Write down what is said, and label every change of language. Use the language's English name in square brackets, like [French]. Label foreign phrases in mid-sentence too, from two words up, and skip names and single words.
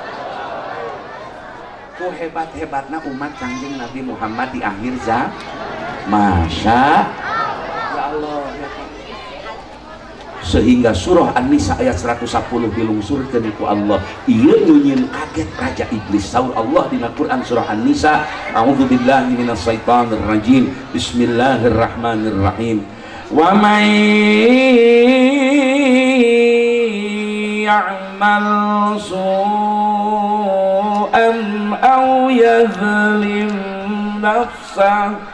[Sundanese] Ku hebat-hebatna umat Kangjeng Nabi Muhammad di akhir zaman. [Arabic] ما شاء الله. [Sundanese] Sehingga surah An-Nisa ayat 110 dilungsurkeun ku Allah. Ieu nunyin kaget Raja Iblis. Saur Allah dina Quran surah An-Nisa, [Arabic] أعوذ بالله من الشيطان الرجيم. Bismillahirrahmanirrahim. ومن يعمل سوءا أو يظلم نفسه